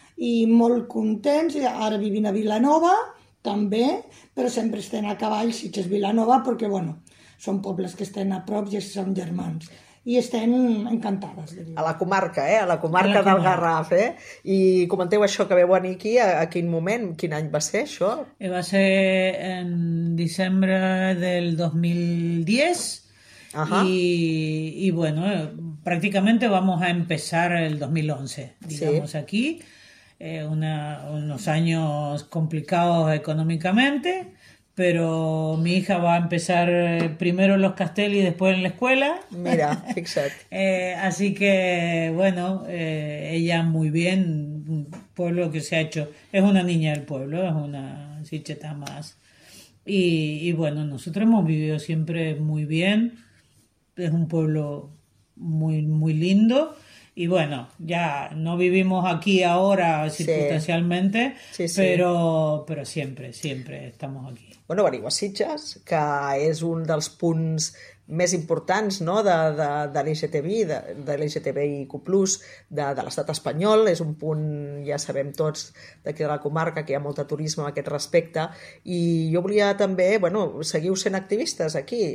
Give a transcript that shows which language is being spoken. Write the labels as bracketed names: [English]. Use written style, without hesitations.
[Catalan] i molt contents, i ara vivint a Vilanova, també, però sempre estem a cavall Sitges-Vilanova, perquè, bueno, són pobles que estan a prop i són germans. I estem encantades de A viure la comarca, eh? A la a la comarca del comarca. Garraf, eh? I comenteu això que veu aniquí, a quin moment, quin any va ser això? [Spanish] Va ser en diciembre del 2010 y bueno, prácticamente vamos a empezar el 2011, digamos Sí. aquí, unos años complicados económicamente, pero mi hija va a empezar primero en los castells y después en la escuela. [Catalan] Mira, fixa't. [Spanish] Así que bueno, ella muy bien, pueblo que se ha hecho, es una niña del pueblo, es una sicheta más. Y bueno, nosotros hemos vivido siempre muy bien, es un pueblo muy, muy lindo. Y bueno, ya no vivimos aquí ahora Sí, circunstancialmente, sí, sí. pero siempre, siempre estamos aquí. [Catalan] Bueno, veniu a Sitges, que és un dels punts més importants, no? De l'LGTBI, de l'LGTBIQ+, de l'estat espanyol. És un punt, ja sabem tots, d'aquí de la comarca, que hi ha molt de turisme a aquest respecte. I jo volia també, bueno, seguiu sent activistes aquí.